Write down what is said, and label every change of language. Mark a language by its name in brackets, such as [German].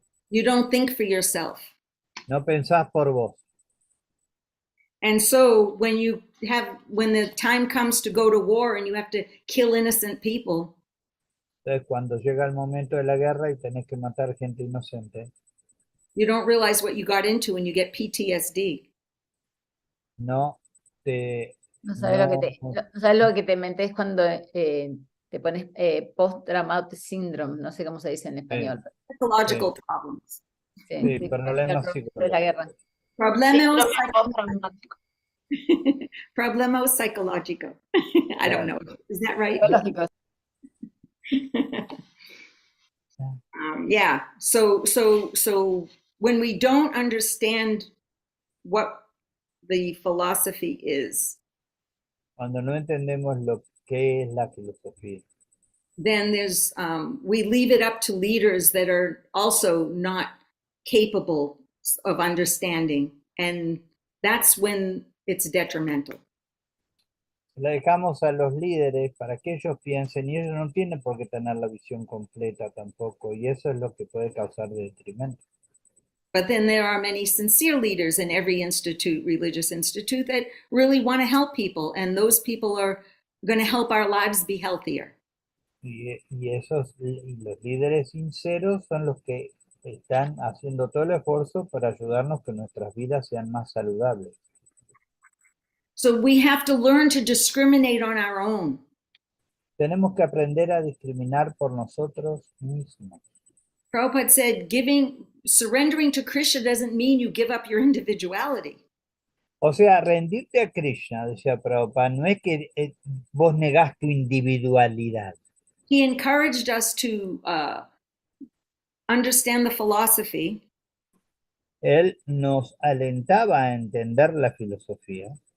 [English] You don't think for yourself. [Spanish] No pensás por vos. [English] And so when the time comes to go to war and you have to kill innocent people, [Spanish] Entonces, cuando llega el momento de la guerra y tenés que matar gente inocente, [English] you don't realize what you got into and you get PTSD. [Spanish] no sabes lo que te metes cuando te pones [English] post-traumatic syndrome, [Spanish] no sé cómo se dice en español. [English] Psychological problems. [Spanish] Sí, problemas de la guerra. Problema Síndrome postraumático. problema psicológico. [English] I don't know. Is that right? [Spanish] Psicológico. [English] Yeah. So when we don't understand what the philosophy is, [Spanish] Cuando no entendemos lo que es la filosofía, [English] then there's we leave it up to leaders that are also not capable of understanding, and that's when it's detrimental. [Spanish] la dejamos a los líderes para que ellos piensen y ellos no tienen por qué tener la visión completa tampoco y eso es lo que puede causar detrimento. [English] But then there are many sincere leaders in every institute, religious institute, that really want to help people, and those people are going to help our lives be healthier. [Spanish] Y los líderes sinceros son los que están haciendo todo el esfuerzo para ayudarnos que nuestras vidas sean más saludables. [English] So we have to learn to discriminate on our own. [Spanish] Tenemos que aprender a discriminar por nosotros mismos. [English] Prabhupada said, surrendering to Krishna doesn't mean you give up your individuality. [Spanish] O sea, rendirte a Krishna, decía Prabhupada, no es que vos negás tu individualidad. [English] He encouraged us to understand the philosophy. [Spanish] Él nos alentaba a entender la filosofía.